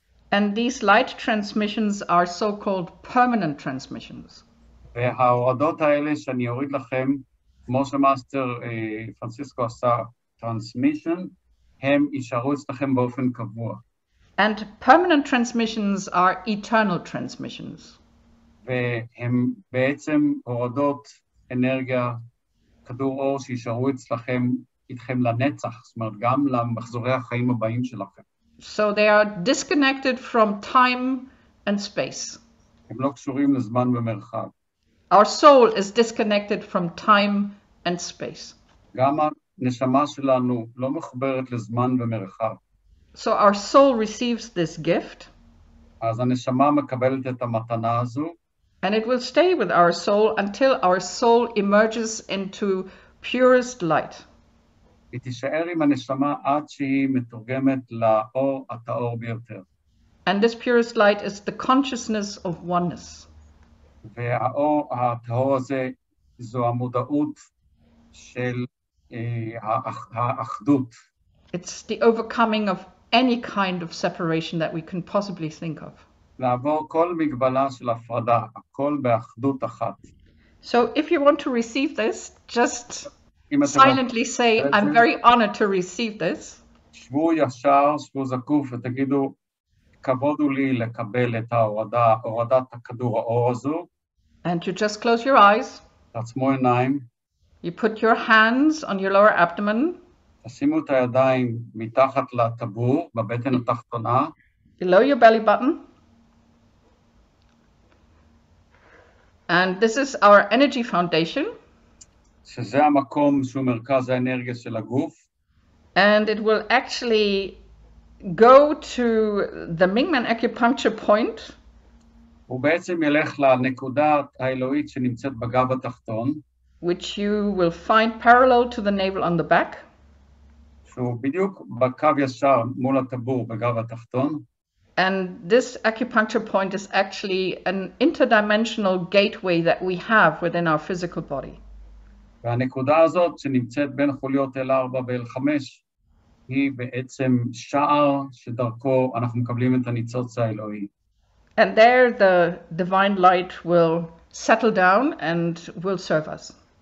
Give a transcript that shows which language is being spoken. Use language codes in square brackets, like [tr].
[en] And these light transmissions are so-called permanent transmissions. [he] וההורדות האלה שאני אוריד לכם, כמו שמאסטר פרנסיסקו עשה transmission, הם יישארו אצלכם באופן קבוע. [en] And permanent transmissions are eternal transmissions. [he] והם בעצם הורדות אנרגיה, כדור אור שישארו אצלכם, איתכם לנצח, זאת אומרת גם למחזורי החיים הבאים שלכם. [en] So they are disconnected from time and space. [he] הם לא קשורים לזמן ומרחב. [en] Our soul is disconnected from time and space. [he] גם הנשמה שלנו לא מחוברת לזמן ומרחב. [en] So our soul receives this gift. [he] אז הנשמה מקבלת את המתנה הזו. [en] And it will stay with our soul until our soul emerges into purest light. [he] היא תישאר עם הנשמה עד שהיא מתורגמת לאור הטהור ביותר. [en] And this purest light is the consciousness of oneness. [he] והאור הטהור הזה זו המודעות של האחדות. [en] It's the overcoming of any kind of separation that we can possibly think of. [he] לעבור כל מגבלה של הפרדה, הכל באחדות אחת. [en] So if you want to receive this, just silently say, I'm very honored to receive this. [he] שבו ישר, שבו זקוף ותגידו, כבוד הוא לי לקבל את הורדת הכדור האור הזו. [en] And you just close your eyes. [he] תעצמו עיניים. [en] You put your hands on your lower abdomen. [he] תשימו את הידיים מתחת לטבור, בבטן התחתונה. [en] Below your belly button. And this is our energy foundation. [he] שזה המקום שהוא מרכז האנרגיה של הגוף. [en] And it will actually go to the Mingman acupuncture point. [he] הוא בעצם ילך לנקודה האלוהית שנמצאת בגב התחתון. [en] Which you will find parallel to the navel on the back. [he] שהוא בדיוק בקו ישר מול הטבור בגב התחתון. [en] And this acupuncture point is actually an interdimensional gateway that we have within our physical body. [he] והנקודה הזאת שנמצאת בין חוליות L4 ו-L5 היא בעצם שער שדרכו אנחנו מקבלים את הניצוץ האלוהי. [en] And there the divine light will settle down and will serve us.